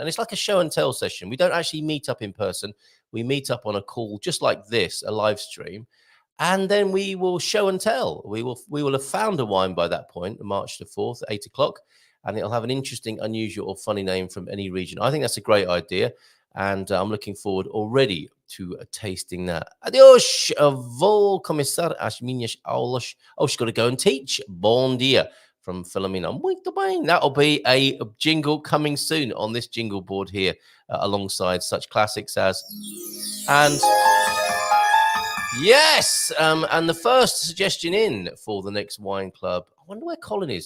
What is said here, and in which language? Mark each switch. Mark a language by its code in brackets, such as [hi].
[en] And it's like a show and tell session. We don't actually meet up in person. We meet up on a call just like this, a live stream. And then we will show and tell. We will have found a wine by that point, March the 4th, 8 o'clock. And it'll have an interesting, unusual, or funny name from any region. I think that's a great idea. And I'm looking forward already to tasting that. [pt] Adios, vou começar as minhas aulas. [en] Oh, she's got to go and teach. [pt] Bom dia [en] from Philomena. [pt] Muito bem. [en] That'll be a jingle coming soon on this jingle board here, alongside such classics as... And... Yes, and the first suggestion in for the next wine club. I wonder where Colin is.